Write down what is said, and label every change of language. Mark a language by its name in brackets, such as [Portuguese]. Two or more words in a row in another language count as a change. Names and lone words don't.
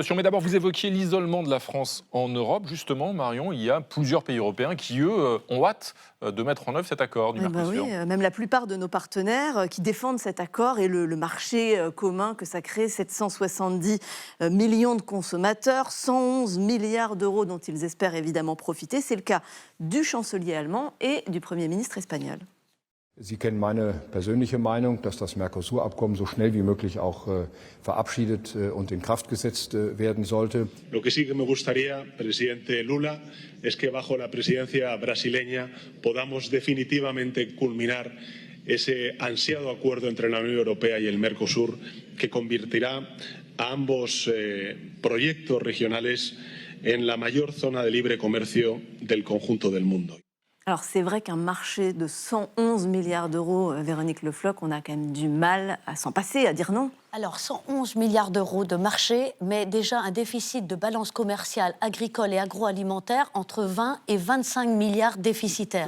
[French] Mais d'abord, vous évoquiez l'isolement de la France en Europe. Justement, Marion, il y a plusieurs pays européens qui, eux, ont hâte de mettre en œuvre cet accord du Mercosur. Oui, même la plupart de nos partenaires qui défendent cet accord et le marché commun que ça crée, 770 millions de consommateurs, 111 milliards d'euros dont ils espèrent évidemment profiter. C'est le cas du chancelier allemand et du Premier ministre espagnol. [German] Sie kennen meine persönliche Meinung, dass das Mercosur-Abkommen so schnell wie möglich auch verabschiedet und in Kraft gesetzt werden sollte. [Spanish] Lo que sí que me gustaría, presidente Lula, es que bajo la presidencia brasileña podamos definitivamente culminar ese ansiado acuerdo entre la Unión Europea y el Mercosur que convertirá a ambos proyectos regionales en la mayor zona de libre comercio del conjunto del mundo. [French] Alors c'est vrai qu'un marché de 111 milliards d'euros, Véronique Le Floch, on a quand même du mal à s'en passer, à dire non. Alors 111 milliards d'euros de marché, mais déjà un déficit de balance commerciale agricole et agroalimentaire entre 20 et 25 milliards déficitaires.